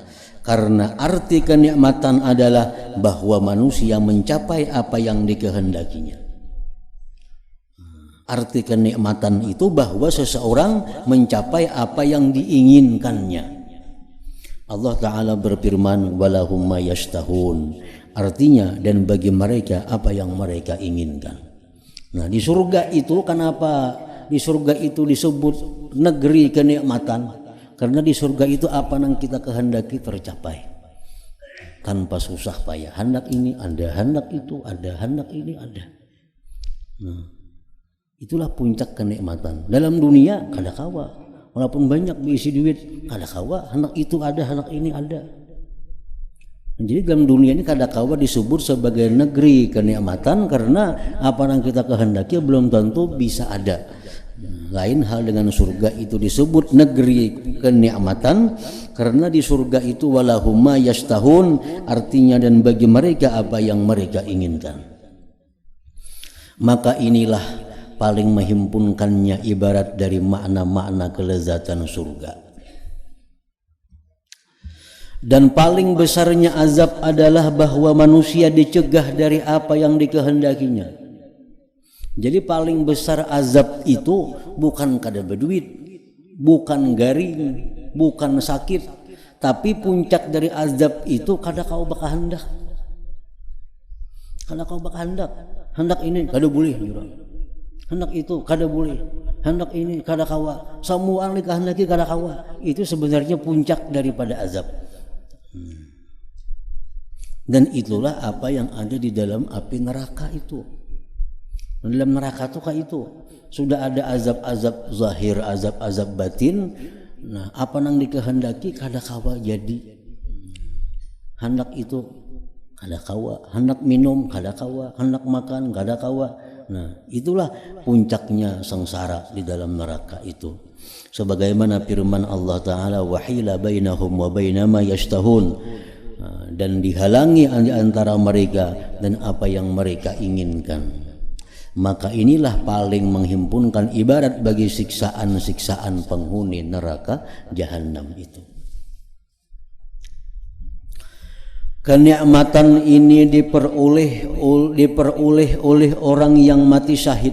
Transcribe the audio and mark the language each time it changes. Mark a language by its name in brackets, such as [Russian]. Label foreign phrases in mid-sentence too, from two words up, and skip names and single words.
[Indonesian] Karena arti kenikmatan adalah bahwa manusia mencapai apa yang dikehendakinya. Arti kenikmatan itu bahwa seseorang mencapai apa yang diinginkannya. Allah Ta'ala berfirman, [Arabic] ولهم ما يشتهون. [Indonesian] Artinya, dan bagi mereka apa yang mereka inginkan. Nah, di surga itu kenapa di surga itu disebut negeri kenikmatan? Karena di surga itu apa yang kita kehendaki tercapai tanpa susah payah. Hendak ini ada, hendak itu ada, hendak ini ada. Nah, itulah puncak kenikmatan. Dalam dunia [Banjar] kada kawa, [Indonesian] walaupun banyak diisi duit [Banjar] kada kawa, [Indonesian] hendak itu ada, hendak ini ada. Jadi dalam dunia ini [Banjar] kada kawa [Indonesian] disebut sebagai negeri kenikmatan karena apa yang kita kehendaki belum tentu bisa ada. Lain hal dengan surga, itu disebut negeri kenikmatan karena di surga itu [Arabic] ولهم ما يشتهون, [Indonesian] artinya dan bagi mereka apa yang mereka inginkan. Maka inilah paling menghimpunkannya ibarat dari makna-makna kelezatan surga. Dan paling besarnya azab adalah bahwa manusia dicegah dari apa yang dikehendakinya. Jadi paling besar azab itu bukan [Banjar] kada berduit, [Indonesian] bukan garing, bukan sakit, tapi puncak dari azab itu [Banjar] kada kau bakal hendak. Kada kau bakal hendak. Hendak ini kada boleh jurang. Hendak itu kada boleh. Hendak ini kada kawa. [Indonesian] Semua yang dikehendaki [Banjar] kada kawa. [Indonesian] Itu sebenarnya puncak daripada azab. Dan itulah apa yang ada di dalam api neraka itu. Di dalam neraka itu kayak itu sudah ada azab-azab zahir, azab-azab batin. [Banjar] Nah, apa nang dikehendaki kada kawa jadi. Hendak itu kada kawa, hendak minum kada kawa, hendak makan kada kawa. [Indonesian] Nah, itulah puncaknya sengsara di dalam neraka itu. Sebagaimana firman Allah Ta'ala, [Arabic] وحيل بينهم وبين ما يشتهون, [Indonesian] dan dihalangi antara mereka dan apa yang mereka inginkan. Maka inilah paling menghimpunkan ibarat bagi siksaan-siksaan penghuni neraka jahanam itu. Kenikmatan ini diperoleh oleh orang yang mati syahid.